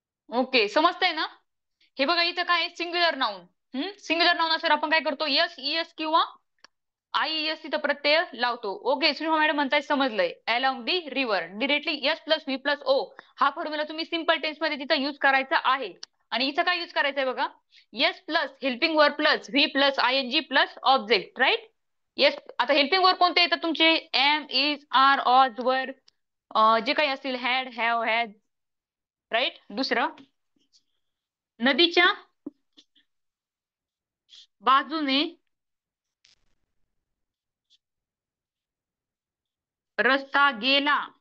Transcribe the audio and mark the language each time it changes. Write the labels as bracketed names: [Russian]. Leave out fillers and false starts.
[Marathi] Okay, समजतंय ना? हे बघा, इथं काय आहे? Singular noun. सिंग्युलर नाऊन असेल आपण काय करतो? यस, इयस किंवा आयईएस तिथं प्रत्यय लावतो. ओके, सुषमा मॅडम म्हणताय समजलंय. [English] along the river, [Marathi] directly yes plus V plus O हा फॉर्म्युला तुम्ही सिंपल टेन्स मध्ये तिथं युज करायचा आहे. आणि इथं काय युज करायचंय बघा? [English] S plus helping verb plus V plus ING plus object, right? Yes. [Marathi] आता हेल्पिंग वर्ब कोणते येतात तुमचे? एम, इज, आर, ऑज, वर, जे काही असतील, हॅड, हॅव, हॅज, राईट? दुसरं, नदीच्या बाजूने रस्ता गेला.